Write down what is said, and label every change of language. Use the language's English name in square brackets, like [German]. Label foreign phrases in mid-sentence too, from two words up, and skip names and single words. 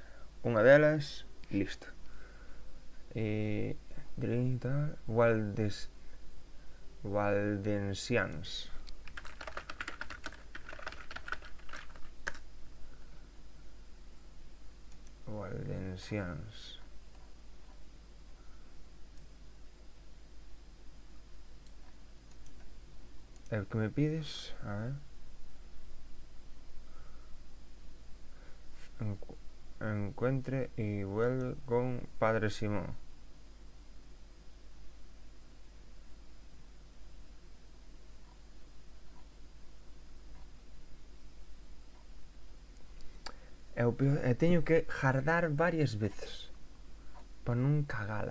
[Galician] Unha delas, listo. Waldensians. É o que me pides? A ver. [Spanish] Encuentre y vuelve con Padre Simón. [Galician] E teño que jardar varias veces para non cagala.